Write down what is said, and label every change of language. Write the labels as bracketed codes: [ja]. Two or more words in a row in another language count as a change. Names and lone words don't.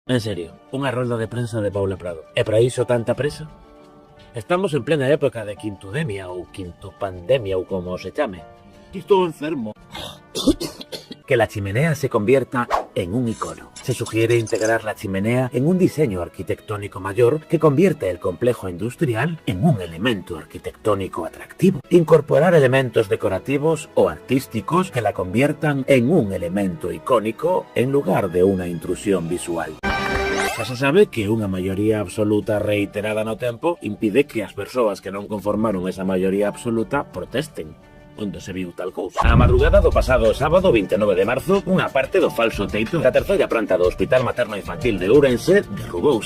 [gl] En serio, unha rolda de prensa de Paula Prado. E para iso tanta presa? Estamos en plena época de quintudemia ou quinto pandemia ou como se chame. Estou enfermo. [es] Que la chimenea se convierta en un icono. Se sugiere integrar la chimenea en un diseño arquitectónico mayor que convierte el complejo industrial en un elemento arquitectónico atractivo. Incorporar elementos decorativos o artísticos que la conviertan en un elemento icónico en lugar de una intrusión visual. [gl] Xa se sabe que unha maioría absoluta reiterada no tempo impide que as persoas que non conformaron esa maioría absoluta protesten. Onde se viu tal cousa. A madrugada do pasado sábado 29 de marzo, unha parte do falso teito da terceira planta do Hospital Materno Infantil de Ourense derrubouse.